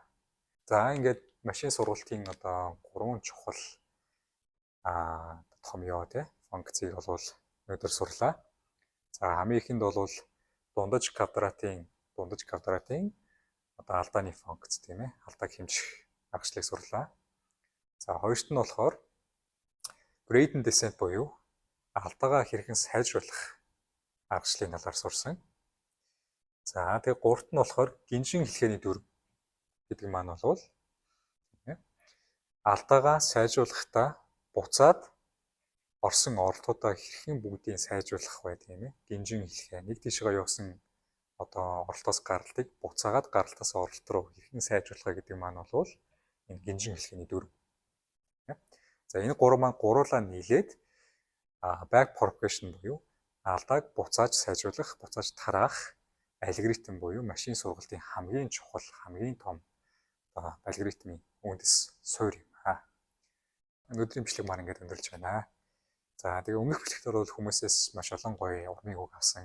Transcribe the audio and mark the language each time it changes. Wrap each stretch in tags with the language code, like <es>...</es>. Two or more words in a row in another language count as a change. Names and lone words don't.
<mn>За ингээд машин сургалтын одоо 3 чухал томьёо тий функцийг бол өнөөдөр сурлаа. За хамгийн ихэнд бол дундаж квадратын одоо алдааны функц тийм ээ алдааг хэмжих аргачлалыг сурлаа. За хоёрт нь болохоор</mn> <en>gradient descent</en> <mn>буюу алдаагаа хэрхэн сайжруулах аргачлалын талаар сурсан. За тэгээ гуравт нь болохоор гинжин хэлхээний дүрм гэдэг маань бол алдаагаа сайжруулахдаа буцаад орсон оролтуудаа хэрхэн бүгдийг сайжруулах вэ тийм ээ. Гинжин хэлхээ нэг тийшээ явсан оролтоос гаралтыг буцаагаад гаралтаас оролт руу хэрхэн сайжруулах гэдэг маань бол энэ гинжин хэлхээний дүрм. За энэ гурав маань гуруулаа нийлээд</mn> <en>back propagation</en> <mn>буюу алдааг буцааж сайжруулах, буцааж тараах алгоритм буюу машин сургалтын хамгийн чухал, хамгийн том алгоритмын үндэс суурь юм аа. Өнөөдрийн бичлэг маань ингээд өндөрлж байна. За тэгээ өмнөх бичлэгтэр бол хүмүүсээс маш олон гоё урмыг үг авсан.</mn>